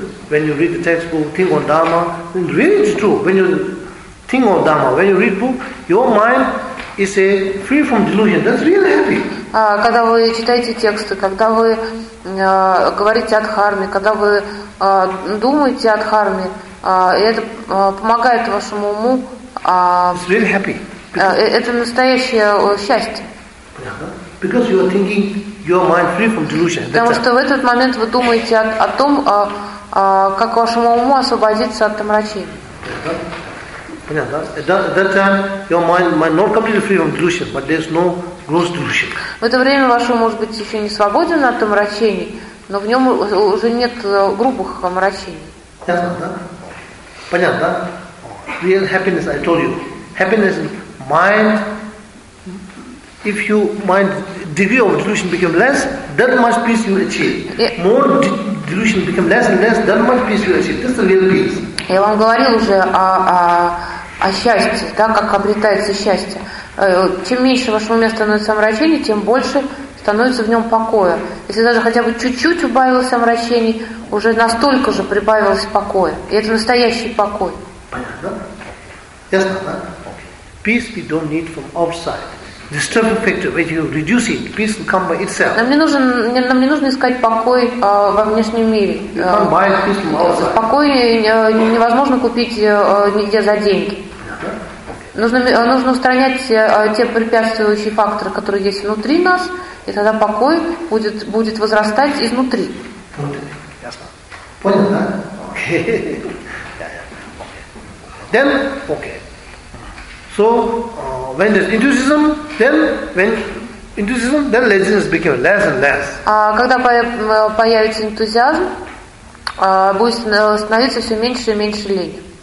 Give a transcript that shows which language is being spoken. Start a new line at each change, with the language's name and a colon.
English: When you read the textbook, think on Dharma, really it's true. When you think on Dharma, when you read book, your mind is free from delusion. That's really happy.
Russian: Когда вы читаете тексты, когда вы говорите о Дхарме, когда вы думаете о Дхарме, это помогает вашему уму.
English: It's really happy.
Russian: Это настоящее счастье.
English: Because you are thinking, your mind free from delusion.
Russian: Потому что в этот момент вы думаете о том, как вашему уму освободиться от омрачений. Понятно.
English: That time your mind might not completely free from delusion, but there's no gross delusion.
Russian: В это время ваш ум может быть еще не свободен от омрачений, но в нем уже нет грубых омрачений. Понятно.
English: Real happiness, I told you. Happiness in mind. If you mind degree of delusion become less, that much peace you achieve. More delusion become less and less, that much peace you achieve. That's the real peace.
Russian: Я вам говорил уже о счастье, да, как обретается счастье. Чем меньше в вашем уме становится омрачений, тем больше становится в нем покоя. Если даже хотя бы чуть-чуть убавилось омрачений, уже настолько же прибавилось покоя. И это настоящий покой. Понятно? Ясно, да?
English: Peace we don't need from outside. Disturbing factor, when you reduce it, peace will come by itself.
Russian: Нам не нужно искать покой во внешнем мире.
English: You can't buy peace from outside.
Russian: Покой невозможно купить нигде за деньги. Нужно устранять те препятствующие факторы, которые есть внутри нас, и тогда покой будет возрастать изнутри. Ясно. Понял, да? Okay.
English: Then, okay. So, when there's enthusiasm, then when enthusiasm, then laziness become less and less.
Russian: Когда появится энтузиазм, будет становиться все меньше и меньше лень.